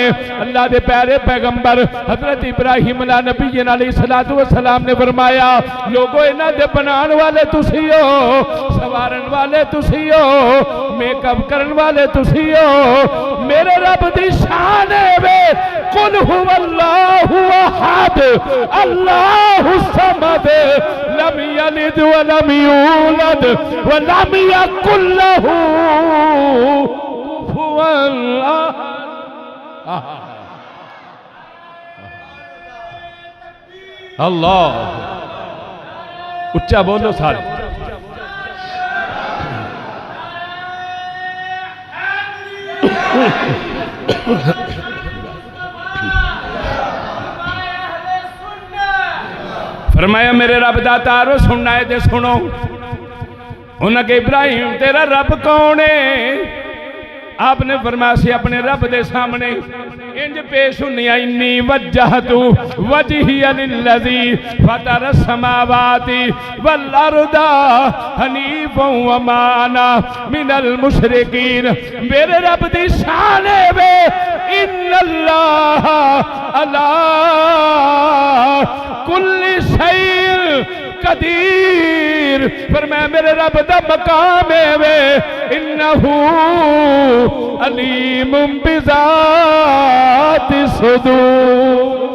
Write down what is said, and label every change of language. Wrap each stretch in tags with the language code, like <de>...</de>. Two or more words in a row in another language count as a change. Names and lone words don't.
<pa>ਅੱਲ੍ਹਾ ਦੇ ਪਿਆਰੇ ਪੈਗ਼ੰਬਰ ਹਜ਼ਰਤ ਇਬਰਾਹੀਮ</pa> <ar>على نبينا عليه الصلاة والسلام</ar> <pa>ਨੇ ਫ਼ਰਮਾਇਆ, ਲੋਗੋ ਇਨ੍ਹਾਂ ਦੇ ਬਣਾਨੇ ਵਾਲੇ ਤੁਸੀਂ ਹੋ, ਸਵਾਰਨ ਵਾਲੇ ਤੁਸੀਂ ਹੋ, ਮੇਕਅੱਪ ਕਰਨ ਵਾਲੇ ਤੁਸੀਂ ਹੋ। ਮੇਰੇ ਰੱਬ ਦੀ ਸ਼ਾਨ ਹੈ ਵੇ</pa> <ar>قل هو الله أحد الله الصمد لم يلد ولم يولد ولم يكن له كفوا أحد.</ar> <pa>ਅੱਲ੍ਹਾ ਉੱਚਾ ਬੋਲੋ ਸਾਰੇ। ਫ਼ਰਮਾਇਆ ਮੇਰੇ ਰੱਬ ਦਾ ਤਾਰੋ ਸੁਣਨਾ ਹੈ ਤੇ ਸੁਣੋ।</pa> <ur>انہیں کہا ابراہیم تیرا رب کون ہے?</ur> <pa>ਆਪਨੇ ਫ਼ਰਮਾਇਆ ਸੀ ਆਪਣੇ ਰੱਬ ਦੇ ਸਾਹਮਣੇ ਇੰਜ ਪੇਸ਼ ਹੁਣਿਆ,</pa> <ar>إني وجهت وجهي للذي فطر السماوات والأرض حنيفا وما أنا من المشركين.</ar> <pa>ਮੇਰੇ ਰੱਬ ਦੀ ਸ਼ਾਨ ਹੈ ਵੇ</pa> <ar>إن الله على كل شيء قدير.</ar> <pa>ਪਰ ਮੈਂ ਮੇਰੇ ਰੱਬ ਦਾ ਮਕਾਮ ਹੈ ਵੇ</pa> <ar>إنه عليم بذات الصدور.</ar>